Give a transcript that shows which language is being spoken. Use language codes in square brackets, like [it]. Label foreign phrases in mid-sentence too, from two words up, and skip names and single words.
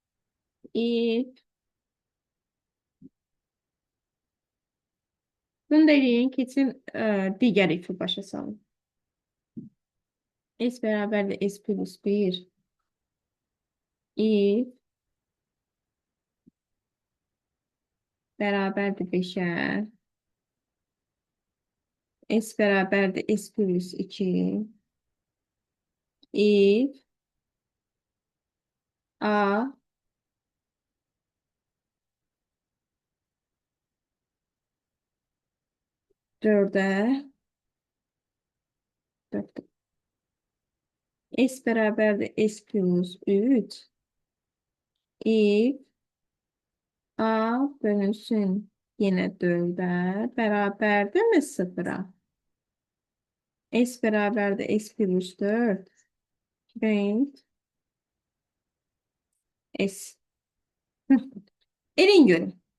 [az] Bunu da eləyin, keçin digər ifi başa salın. S bərabərdir S plus 1. If bərabərdir 5-ə. S bərabərdir S plus 2. If A dördə S bərabərdir S plus 3. If A bölünsün yenə 4-ə bərabərdirmi 0-a? S bərabərdir S plus 4. Print S. Elin görün.